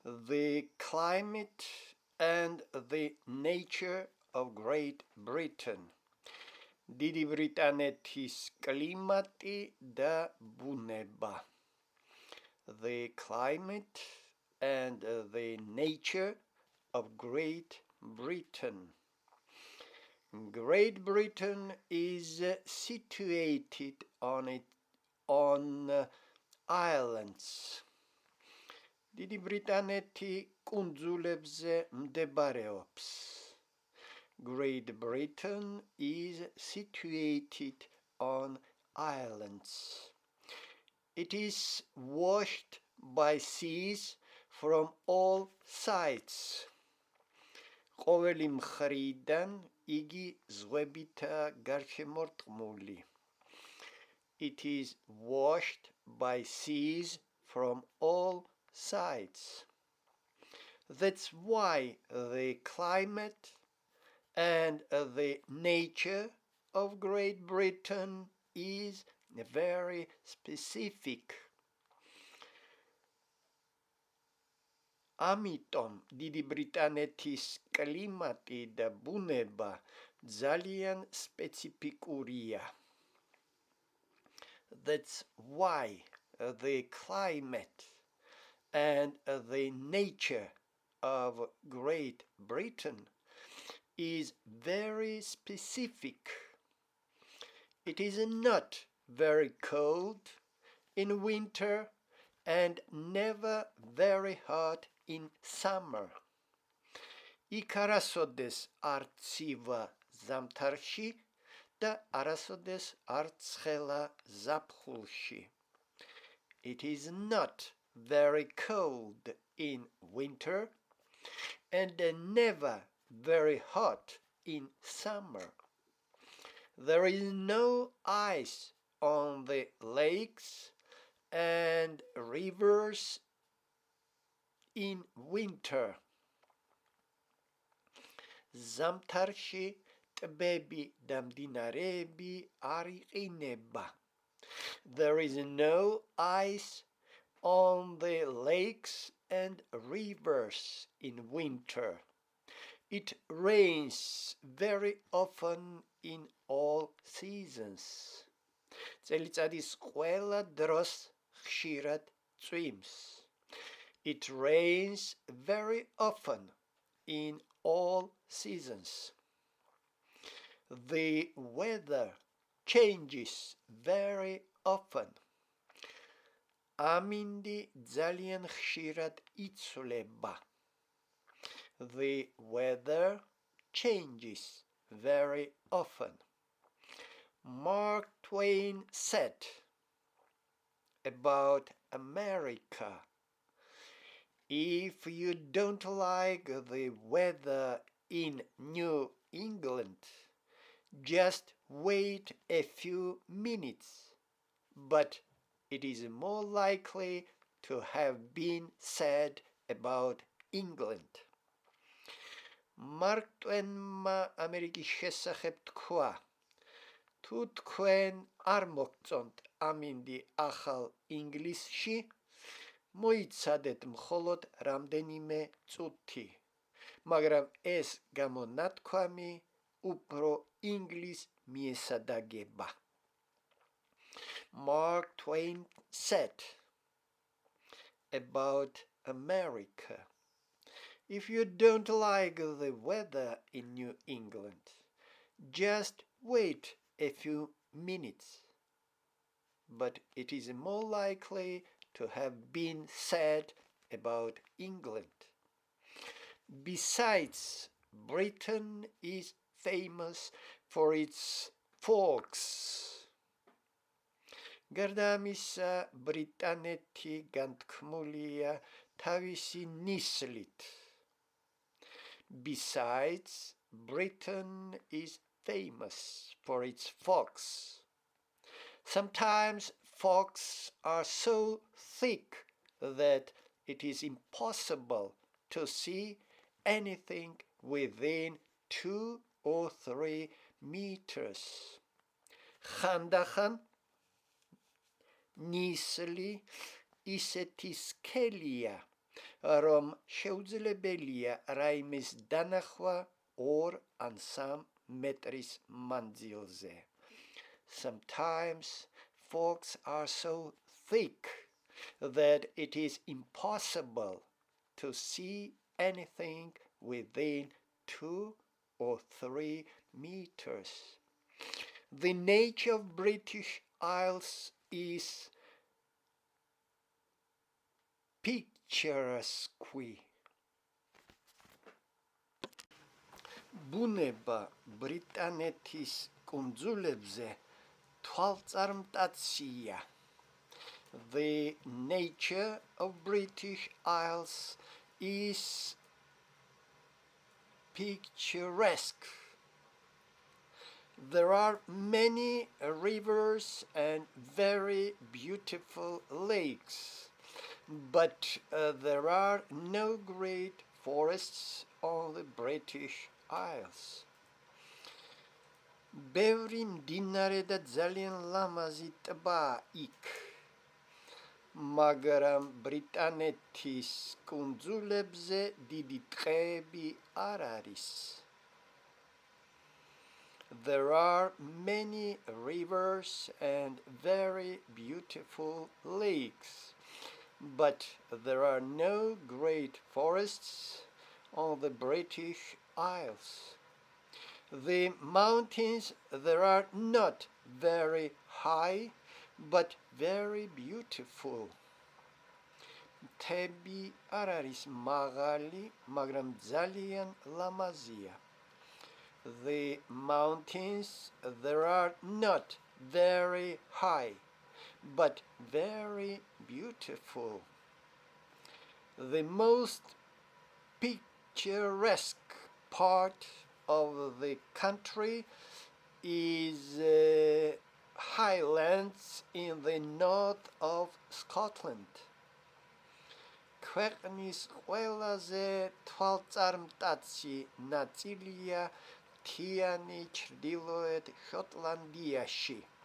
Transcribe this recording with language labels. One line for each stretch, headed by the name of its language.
English: The climate and the nature of Great Britain.
Georgian: დიდი ბრიტანეთის კლიმატი და ბუნება.
English: The climate and the nature of Great Britain. Great Britain is situated on islands.
Georgian: დიდი ბრიტანეთი კუნძულებზე მდებარეობს.
English: Great Britain is situated on islands. It is washed by seas from all sides.
Georgian: ყოველი მხრიდან იგი ზღვებითაა გარშემორტყმული.
English: It is washed by seas from all sides. That's why the climate and the nature of Great Britain is very specific.
Georgian: Ამიტომ დიდი ბრიტანეთის კლიმატი და ბუნება ძალიან სპეციფიკურია.
English: That's why the climate and the nature of Great Britain is very specific. It is not very cold in winter and never very hot in summer.
Georgian: იქ არასოდეს არ ცივა ზამთარში და არასოდეს არ ცხელა ზაფხულში.
English: It is not very cold in winter and never very hot in summer. There is no ice on the lakes and rivers in winter.
Georgian: ზამთარში ტბები და მდინარეები არ იყინება.
English: There is no ice on the lakes and rivers in winter. It rains very often in all seasons.
Georgian: წელიწადის ყველა დროს ხშირად წვიმს.
English: It rains very often in all seasons. The weather changes very often.
Georgian: ამინდი ძალიან ხშირად იცვლება.
English: The weather changes very often. Mark Twain said about America, if you don't like the weather in New England, just wait a few minutes, but it is more likely to have been said about England.
Georgian: Mark Twain-მა ამერიკის შესახებ თქვა, თუ თქვენ არ მოგწონთ ამინდი ახალ ინგლისში, მოიცადეთ მხოლოდ რამდენიმე წუთი, მაგრამ ეს გამონათქვამი უფრო ინგლისს მიესადაგება.
English: Mark Twain said about America, if you don't like the weather in New England, just wait a few minutes, but it is more likely to have been said about England. Besides, Britain is famous for its fogs.
Georgian: გარდა ამისა, ბრიტანეთი განთქმულია თავისი ნისლით.
English: Besides, Britain is famous for its fogs. Sometimes fogs are so thick that it is impossible to see anything within 2 or 3 meters.
Georgian: ხანდახან ნისლი ისეთი სქელია, რომ შეუძლებელია რაიმეს დანახვა 2 ან 3 მეტრის მანძილზე.
English: Sometimes fogs are so thick that it is impossible to see anything within 2 or 3 meters. The nature of British Isles is picturesque.
Georgian: ბუნება ბრიტანეთის კუნძულებზე თვალწარმტაცია.
English: The nature of British Isles is picturesque. There are many rivers and very beautiful lakes, but there are no great forests on the British Isles.
Georgian: ბევრი მდინარე და ძალიან ლამაზი ტბა იქ, მაგრამ ბრიტანეთის კუნძულებზე დიდი ტყეები არ არის.
English: There are many rivers and very beautiful lakes, but there are no great forests on the British Isles. The mountains there are not very high, but very beautiful.
Georgian: მთები არ არის მაღალი, მაგრამ ძალიან ლამაზია.
English: The mountains there are not very high, but very beautiful. The most picturesque part of the country is highlands in the north of Scotland.
Georgian: ქვეყნის ყველაზე თვალწარმტაცი ნაწილია მთიანი ჩრდილოეთ შოტლანდიაში.